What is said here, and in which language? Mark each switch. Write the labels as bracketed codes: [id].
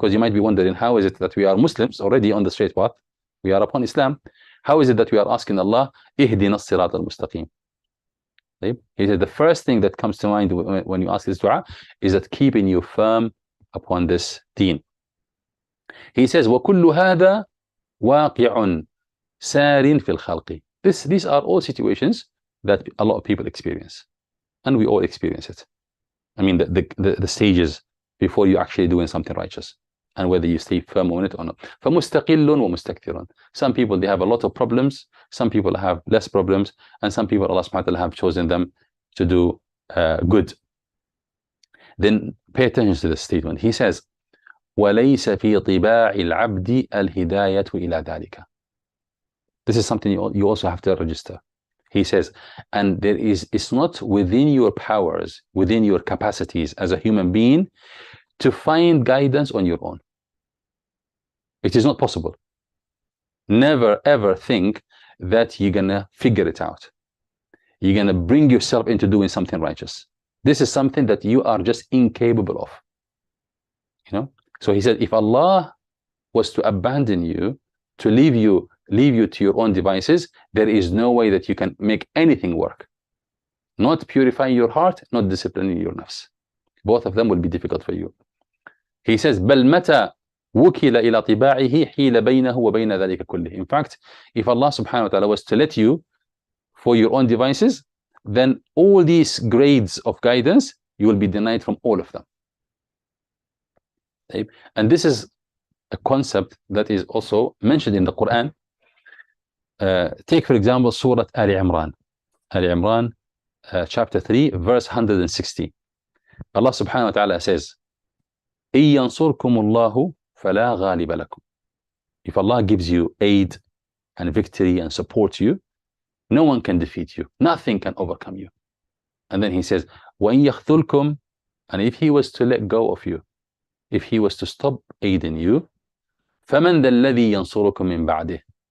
[en] Because you might be wondering, how is it that we are Muslims already on the straight path, we are upon Islam, how is it that we are asking Allah, ihdina as-sirat al-mustaqim? He said the first thing that comes to mind when you ask this dua is that keeping you firm upon this deen. He says, [ar] وَكُلُّ هَذَا وَاقِعٌ سَارٍ فِي الْخَلْقِ. [en] These are all situations that a lot of people experience, and we all experience it. I mean, the stages before you actually doing something righteous, and whether you stay firm on it or not. [ar] فَمُسْتَقِلٌ وَمُسْتَكْثِرٌ. [en] Some people, they have a lot of problems, some people have less problems, and some people, Allah subhanahu wa ta'ala, have chosen them to do good. Then pay attention to this statement. He says, [ar] وَلَيْسَ فِي طِبَاعِ الْعَبْدِ الْهِدَايَةُ إِلَى ذَلِكَ. [en] This is something you also have to register. He says, and it's not within your powers, within your capacities as a human being, to find guidance on your own. It is not possible. Never ever think that you're gonna figure it out. You're gonna bring yourself into doing something righteous. This is something that you are just incapable of. You know? So he said, if Allah was to abandon you, to leave you to your own devices, there is no way that you can make anything work. Not purifying your heart, not disciplining your nafs. Both of them will be difficult for you. He says, [ar] بل متى وكل إلى طباعه حيل بينه وبين ذلك كله. [en] In fact, if Allah subhanahu wa ta'ala was to let you for your own devices, then all these grades of guidance, you will be denied from all of them. And this is a concept that is also mentioned in the Quran. Take, for example, Surah Ali Imran. Ali Imran, chapter 3, verse 160. Allah subhanahu wa ta'ala says, [ar] إِن يَنصُرْكُمُ اللَّهُ فَلَا غَالِبَ لَكُمْ. [en] If Allah gives you aid and victory and supports you, no one can defeat you. Nothing can overcome you. And then he says, [ar] وَإِن يَخْذُلْكُمْ. [en] And if he was to let go of you, if he was to stop aiding you, [ar] فَمَنْ ذَا الَّذِي يَنصُرُكُمْ مِنْ بَعْدِهِ.